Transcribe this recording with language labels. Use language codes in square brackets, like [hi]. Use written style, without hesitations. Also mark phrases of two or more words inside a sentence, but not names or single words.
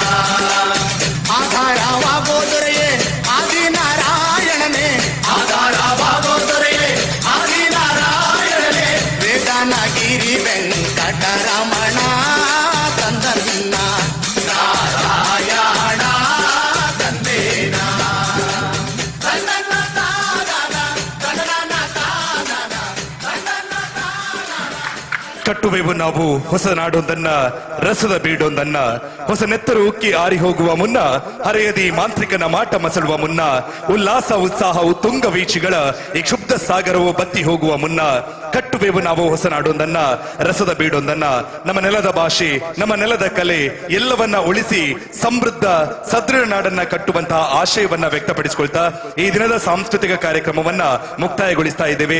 [kn] ಆಧಾರವಾಗೋ ದೊರೆಯೇ ಆದಿನಾರಾಯಣನೇ ಆಧಾರವಾಗೋ ದೊರೆಯೇ ಆದಿನಾರಾಯಣನೇ ವೇದನಗಿರಿ ವೆಂಕಟರಮಣ ತಂದನ್ನ ನಾರಾಯಣ ತಂದೇನ ಕಟ್ಟುವೆವು ನಾವು ಹೊಸ ನಾಡೊಂದನ್ನ ರಸದ ಬೀಡೊಂದನ್ನ ಹೊಸ ನೆತ್ತರು ಉಕ್ಕಿ ಆರಿ ಹೋಗುವ ಮುನ್ನ ಹರೆಯದಿ ಮಾಂತ್ರಿಕನ ಮಾಟ ಮಸಳುವ ಮುನ್ನ ಉಲ್ಲಾಸ ಉತ್ಸಾಹವು ತುಂಗ ವೀಚಿಗಳ ಈ ಕ್ಷುಬ್ಧ ಸಾಗರವು ಬತ್ತಿ ಹೋಗುವ ಮುನ್ನ ಕಟ್ಟುವೆವು ನಾವು ಹೊಸ ನಾಡೊಂದನ್ನ ರಸದ ಬೀಡೊಂದನ್ನ ನಮ್ಮ ನೆಲದ ಭಾಷೆ ನಮ್ಮ ನೆಲದ ಕಲೆ ಎಲ್ಲವನ್ನ ಉಳಿಸಿ ಸಮೃದ್ಧ ಸದೃಢ ನಾಡನ್ನ ಕಟ್ಟುವಂತಹ ಆಶಯವನ್ನ ವ್ಯಕ್ತಪಡಿಸಿಕೊಳ್ತಾ ಈ ದಿನದ ಸಾಂಸ್ಕೃತಿಕ ಕಾರ್ಯಕ್ರಮವನ್ನ ಮುಕ್ತಾಯಗೊಳಿಸ್ತಾ ಇದ್ದೇವೆ.